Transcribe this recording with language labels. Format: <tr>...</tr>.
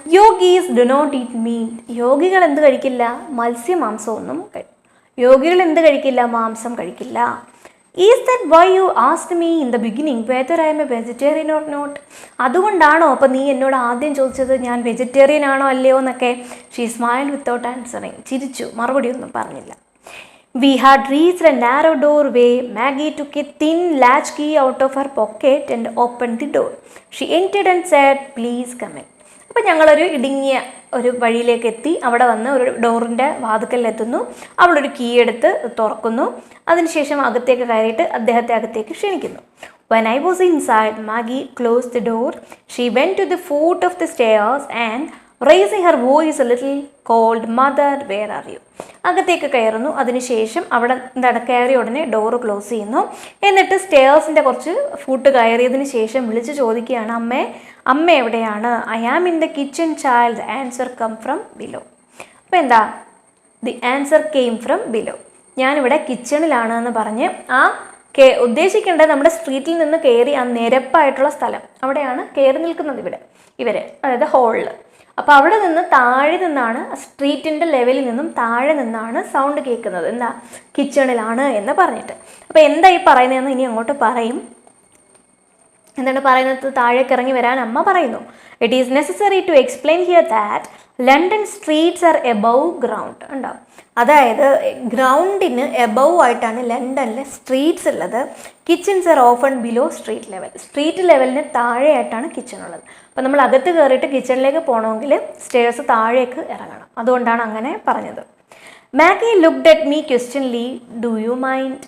<en>Yogis do not eat meat.</en> <ml>യോഗികൾ എന്ത് കഴിക്കില്ല? മത്സ്യമാംസമൊന്നും യോഗികൾ എന്ത് കഴിക്കില്ല? മാംസം കഴിക്കില്ല.</ml> <en>Is that why you asked me in the beginning whether I am a vegetarian or not?</en> <ml>അതുകൊണ്ടാണോ അപ്പം നീ എന്നോട് ആദ്യം ചോദിച്ചത് ഞാൻ വെജിറ്റേറിയൻ ആണോ അല്ലയോ എന്നൊക്കെ?</ml> <en>She smiled without answering.</en> <ml>ചിരിച്ചു, മറുപടി ഒന്നും പറഞ്ഞില്ല.</ml> <en>We had reached a narrow doorway. Maggie took a thin latch key out of her pocket and opened the door. She entered and said, "Please come in."</en> <ml>അപ്പം ഞങ്ങളൊരു ഇടുങ്ങിയ ഒരു വഴിയിലേക്ക് എത്തി. അവിടെ വന്ന് ഒരു ഡോറിൻ്റെ വാതിക്കലിലെത്തുന്നു. അവളൊരു കീ എടുത്ത് തുറക്കുന്നു. അതിനുശേഷം അകത്തേക്ക് കയറിയിട്ട് അദ്ദേഹത്തെ അകത്തേക്ക് ക്ഷണിക്കുന്നു.</ml> <en>When I was inside, Maggie closed the door. She went to the foot of the stairs and raising her voice a little called, "Mother, where are you?"</en> <ml>അകത്തേക്ക് കയറുന്നു. അതിനുശേഷം അവിടെ കയറിയ ഉടനെ ഡോറ് ക്ലോസ് ചെയ്യുന്നു. എന്നിട്ട് സ്റ്റെയർസിൻ്റെ കുറച്ച് ഫൂട്ട് കയറിയതിന് ശേഷം വിളിച്ച് ചോദിക്കുകയാണ്, അമ്മ എവിടെയാണ്?</ml> <en>"I am in the kitchen child, answer come from below."</en> <ml>അപ്പോൾ എന്താ,</ml> <en>The answer came from below.</en> <ml>ഞാനിവിടെ കിച്ചണിലാണ് എന്ന് പറഞ്ഞ് ഉദ്ദേശിക്കേണ്ടത് നമ്മുടെ സ്ട്രീറ്റിൽ നിന്ന് കയറി ആ നിരപ്പായിട്ടുള്ള സ്ഥലം, അവിടെയാണ് കയറി നിൽക്കുന്നത് ഇവർ, അതായത് ഹോളിൽ. അപ്പോൾ അവിടെ നിന്ന് താഴെ നിന്നാണ്, സ്ട്രീറ്റിൻ്റെ ലെവലിൽ നിന്നും താഴെ നിന്നാണ് സൗണ്ട് കേൾക്കുന്നത്. എന്താ, കിച്ചണിലാണ് എന്ന് പറഞ്ഞിട്ട്. അപ്പോൾ എന്താ ഈ പറയുന്നതെന്ന് ഇനി അങ്ങോട്ട് പറയും. എന്താണ് പറയുന്നത്? താഴേക്ക് ഇറങ്ങി വരാൻ അമ്മ പറയുന്നു.</ml> <en>"It is necessary to explain here that London streets are above ground."</en> <ml>ഉണ്ടാവും. അതായത് ഗ്രൗണ്ടിന് എബവ് ആയിട്ടാണ് ലണ്ടനിലെ സ്ട്രീറ്റ്സ് ഉള്ളത്.</ml> <en>Kitchens are often below street level.</en> <ml>Street ലെവലിന് താഴെയായിട്ടാണ് kitchen ഉള്ളത്. അപ്പോൾ നമ്മൾ അകത്ത് കയറിയിട്ട് കിച്ചണിലേക്ക് പോകണമെങ്കിൽ സ്റ്റെയർസ് താഴേക്ക് ഇറങ്ങണം. അതുകൊണ്ടാണ് അങ്ങനെ പറഞ്ഞത്.</ml> <en>Maggie looked at me questioningly. "Do you mind?"</en>